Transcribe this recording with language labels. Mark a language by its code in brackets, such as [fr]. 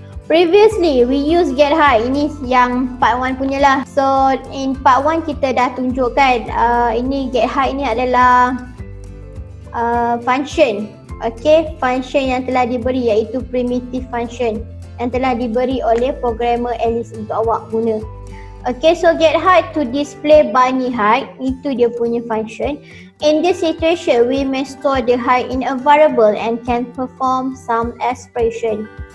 [en] Previously we use get height. [ms] Ini yang part 1 punya lah. [en] So in part 1 [ms] kita dah tunjukkan ini get height ni adalah function. Okay, function yang telah diberi iaitu primitive function yang telah diberi oleh programmer Alice untuk awak guna. [en] Okay, so get height to display bunny height, [ms] itu dia punya [en] function. In this situation, we may store the height in a variable and can perform some expression.